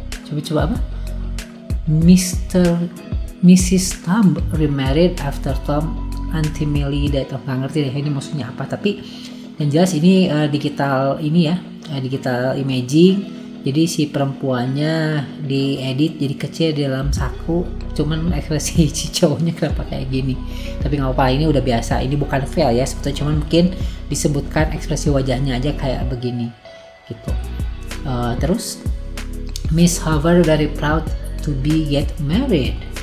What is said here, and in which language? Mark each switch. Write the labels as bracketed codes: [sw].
[id] Coba apa? Mrs. [en] Tom remarried after Tom untimely death. [id] Nggak ngerti deh ini maksudnya apa, tapi yang jelas ini digital imaging. Jadi si perempuannya diedit jadi kecil di dalam saku, cuman ekspresi si cowoknya kenapa kayak gini. Tapi nggak apa-apa, ini udah biasa, ini bukan fail ya sebetulnya, cuman mungkin disebutkan ekspresi wajahnya aja kayak begini gitu. Terus [en] Miss Hoover very proud to be get married.